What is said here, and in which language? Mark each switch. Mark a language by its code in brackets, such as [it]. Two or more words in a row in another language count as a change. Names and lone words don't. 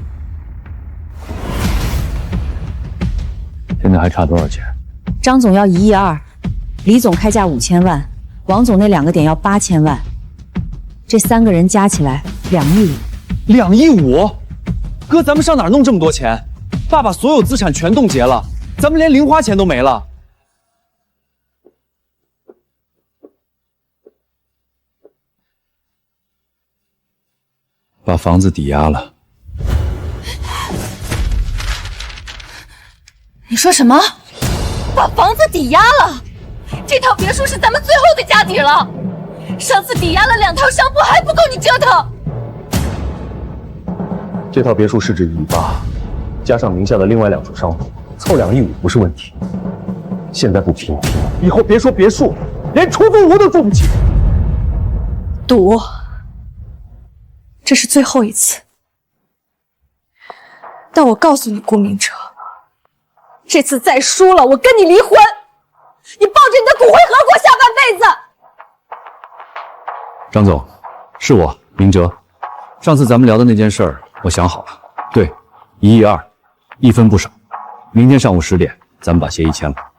[zh] 現在還差多少錢？張總要1億2，李總開價5000萬，王總那2個點要8000萬，這3個人加起來2億5。 2億5？哥，咱們上哪兒弄這麼多錢？爸把所有資產全凍結了，咱們連零花錢都沒了。把房子抵押了。你說什麼？把房子抵押了？這套別墅是咱們最後的家底了。上次抵押了2 套商鋪還不夠你折騰。這套別墅市值1億8，加上名下的另外2處商鋪，湊2億5不是問題。現在不拼，以後別說別墅，連出租屋都住不起。賭。這是最後一次，但我告訴你，顧明哲，這次再輸了，我跟你離婚，你抱着你的骨灰盒給我下半輩子。张总，是我明哲。上次咱们聊的那件事儿，我想好了，对，1亿2，一分不少。明天上午10点，咱们把协议签了。